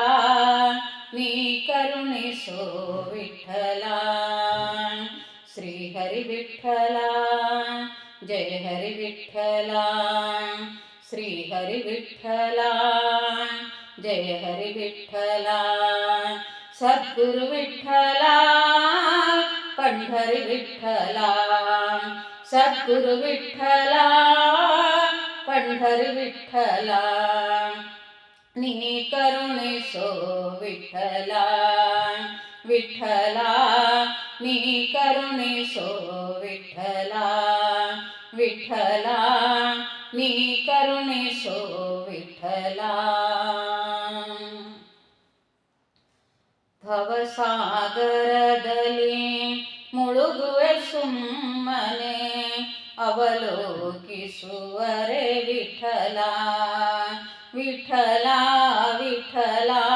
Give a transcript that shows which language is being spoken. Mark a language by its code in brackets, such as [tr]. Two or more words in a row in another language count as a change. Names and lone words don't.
[kn] ನೀ ಕರುಣಿಸೋ ವಿಠಲ. ಶ್ರೀ ಹರಿ ವಿಠಲ, ಜಯ ಹರಿ ವಿಠಲ. ಶ್ರೀ ಹರಿ ವಿಠಲ, ಜಯ ಹರಿ ವಿಠಲ. ಸದ್ಗುರು ವಿಠಲ, [mr] पंढरी विठ्ठला. सद्गुरु विठ्ठला, पंढरी विठ्ठला. [kn] ನೀ ಕರುಣಿಸೋ ವಿಠಲ ವಿಠಲ, ನೀ ಕರುಣಿಸೋ ವಿಠಲ ವಿಠಲ. ನೀ ಕರುಣಿಸೋ ವಿಠಲ. ಭವಸಾಗರದಲ್ಲಿ ಮುಳುಗುವೆ ಸುಮ್ಮನೆ, ಅವಲೋಕಿಸುವರೆ ವಿಠಲ ವಿಠಲ ವಿಠಲ.